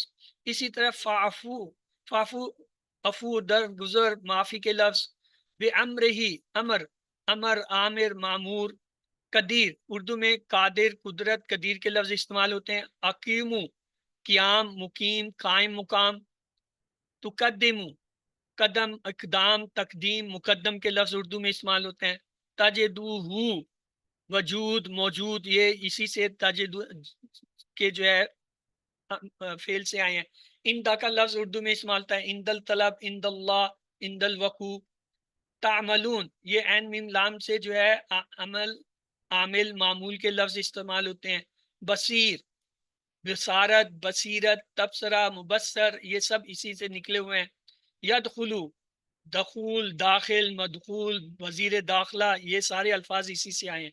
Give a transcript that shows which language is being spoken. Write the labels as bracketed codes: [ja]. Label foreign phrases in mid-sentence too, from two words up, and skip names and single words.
[ur] اسی طرح فعفو، فعفو افو در گزر معافی کے لفظ. بے امر ہی، امر، امر، عامر، معمور. قدیر اردو میں قادر، قدرت، قدیر کے لفظ استعمال ہوتے ہیں. اقیمو قیام، مقیم، قائم، مقام. تقدمو قدم، اقدام، تقدیم، مقدم کے لفظ اردو میں استعمال ہوتے ہیں. تجدوہ وجود، موجود، یہ اسی سے تجد کے جو ہے فعل سے آئے ہیں. اندا کا لفظ اردو میں استعمال ہوتا ہے. [ar] اند الطلب، اند اللہ، اند الوقوع. [ur] تعملون یہ عین میم لام سے جو ہے عمل، عامل، معمول کے لفظ استعمال ہوتے ہیں. بصیر، بصارت، بصیرت، تبصرہ، مبصر یہ سب اسی سے نکلے ہوئے ہیں. یدخلو دخول، داخل، مدخول، وزیر داخلہ یہ سارے الفاظ اسی سے آئے ہیں.